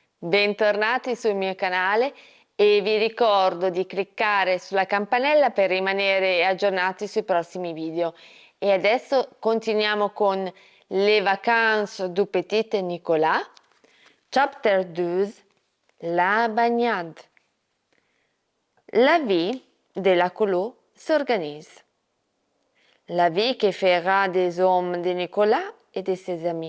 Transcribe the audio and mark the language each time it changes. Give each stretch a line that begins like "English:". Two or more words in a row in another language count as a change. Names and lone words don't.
Italian: Bentornati sul mio canale e vi ricordo di cliccare sulla campanella per rimanere aggiornati sui prossimi video. E adesso continuiamo con Les vacances du petit Nicolas.
French: Chapter 12, la bagnade. La vie de la colo s'organise. La vie que fera des hommes de Nicolas et de ses amis.